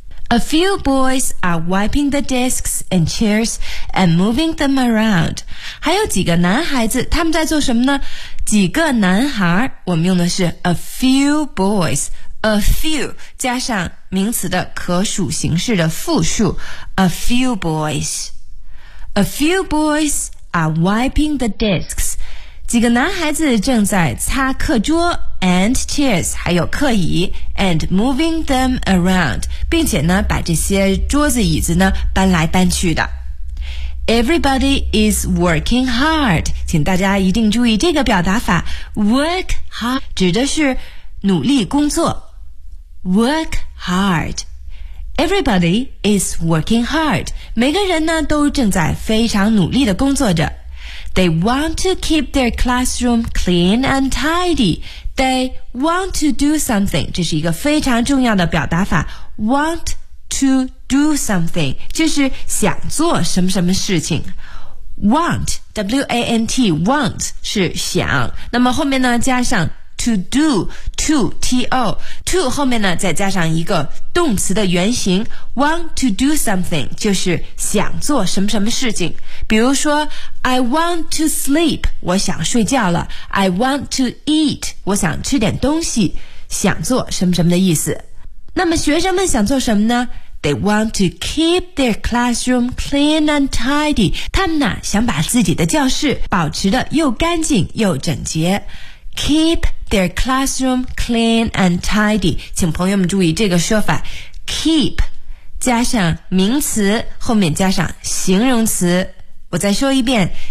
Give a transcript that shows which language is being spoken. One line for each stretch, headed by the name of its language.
English: A few boys are wiping the desks and chairs and moving them around.
Chinese: 还有几个男孩子他们在做什么呢？几个男孩，我们用的是
English: a few boys。 A few
Chinese: 加上名词的可数形式的复数
English: A few boys。 A few boys are wiping the desks，
Chinese: 几个男孩子正在擦课桌
English: and chairs
Chinese: 还有课椅
English: and moving them around，
Chinese: 并且呢把这些桌子椅子呢搬来搬去的。
English: Everybody is working hard，
Chinese: 请大家一定注意这个表达法。
English: Work hard
Chinese: 指的是努力工作。
English: Work hard. Everybody is working hard.
Chinese: 每个人呢都正在非常努力地工作着。
English: They want to keep their classroom clean and tidy. They want to do something.
Chinese: 这是一个非常重要的表达法。
English: Want to do something.
Chinese: 就是想做什么什么事情。
English: Want, W-A-N-T, want
Chinese: 是想。那么后面呢加上
English: To do, to, T-O, to
Chinese: 后面呢再加上一个动词的原型
English: want to do something
Chinese: 就是想做什么什么事情。
English: 比如说 I want to sleep,
Chinese: 我想睡觉了。
English: I want to eat,
Chinese: 我想吃点东西。想做什么什么的意思。那么学生们想做什么呢？
English: They want to keep their classroom clean and tidy.
Chinese: 他们呢想把自己的教室保持得又干净又整洁。
English: Keep their classroom clean and tidy.
Chinese: 请朋友们注意这个说法。Keep 加上名词，后面加上形容词。我再说一遍。